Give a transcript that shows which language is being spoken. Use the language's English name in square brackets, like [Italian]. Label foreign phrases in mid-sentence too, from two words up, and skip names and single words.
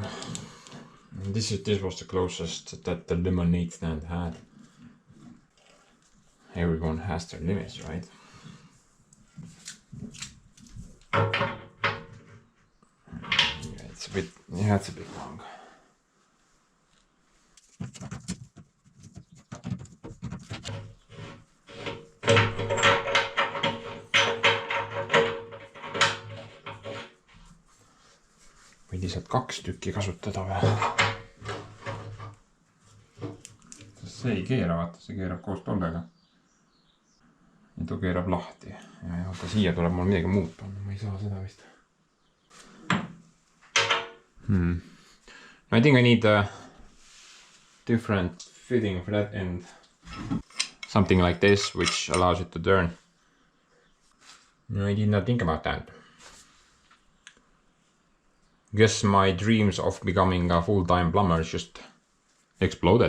[English] This was the closest that the lemonade stand had. Everyone has their limits, right? Yeah, it's a bit long. [Estonian] Võid lihtsalt 2 tükki kasutada või? See ei keera, vaata, see keerab koos tollega. Ja too keerab lahti. Ja vaata, siia tuleb mul midagi muud panna, ma ei saa seda vist. [English] I think I need a different fitting for that end. Something like this, which allows it to turn. No, I did not think about that. Guess my dreams of becoming a full-time plumber just exploded.